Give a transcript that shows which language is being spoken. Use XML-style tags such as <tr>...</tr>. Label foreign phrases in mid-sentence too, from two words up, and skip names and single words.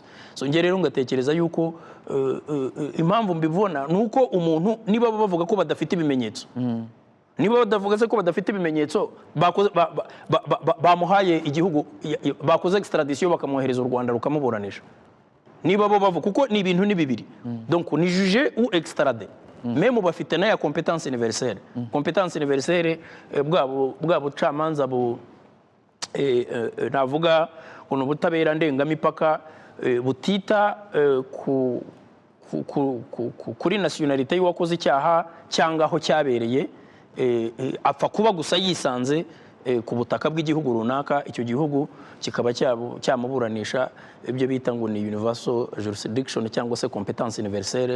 <rw>So nge rero ngatekereza yuko impamvu mbibona nuko umuntu niba bavuga ko badafite ibimenyetso, niba badavuga se ko badafite ibimenyetso, bamuhaye igihugu, bakoze extradition bakamwohereza u Rwanda rukamuburanisha. Niba bo bavuga, kuko ni ibintu ni bibiri,</rw> <fr>donc ni juger ou extrader.</fr> <rw>Meme bafite na ya</rw> <fr>compétence universelle, compétence universelle</fr> <rw>bwa bucamanza navuga uno butabera ndengamipaka butita kuri nationalité y'uwakoze icyaha cyangwa aho cyabereye, apfa kuba gusa yisanze ku butaka bw'igihugu runaka, icyo gihugu kikaba cyamuburanisha ibyo bita ngo ni</rw> <en>universal jurisdiction</en> <rw>cyangwa se</rw> <fr>compétence universelle.</fr>